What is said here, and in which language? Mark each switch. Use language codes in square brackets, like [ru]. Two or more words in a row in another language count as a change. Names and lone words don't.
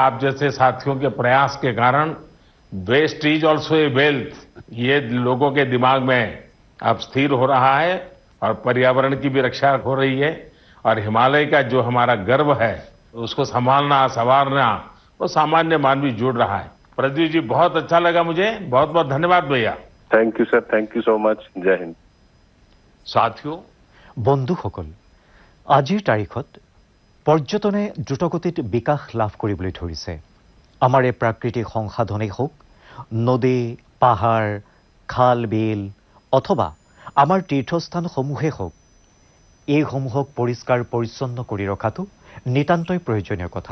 [hi] आप जैसे साथियों के प्रयास के कारण [en] waste is also a wealth, [hi] ये लोगों के दिमाग में अब स्थिर हो रहा है और पर्यावरण की भी रक्षा हो रही है और हिमालय का जो हमारा गर्व है उसको संभालना, संवारना वो सामान्य मानवी जुड़ रहा है। प्रदीप जी, बहुत अच्छा लगा मुझे। बहुत बहुत धन्यवाद भैया। [en] Thank you sir, thank you so much. [hi] जय हिंद। साथियों, [as] বন্ধুসকল, আজিৰ তাৰিখত পৰ্যটনে দ্ৰুতগতিত বিকাশ লাভ কৰিবলৈ ধৰিছে। আমাৰ এই প্ৰাকৃতিক সংসাধনেই হওক, নদী, পাহাৰ, খাল, বিল অথবা আমাৰ তীৰ্থস্থানসমূহেই হওক, এইসমূহক পৰিষ্কাৰ পৰিচ্ছন্ন কৰি ৰখাটো নিতান্তই প্ৰয়োজনীয় কথা।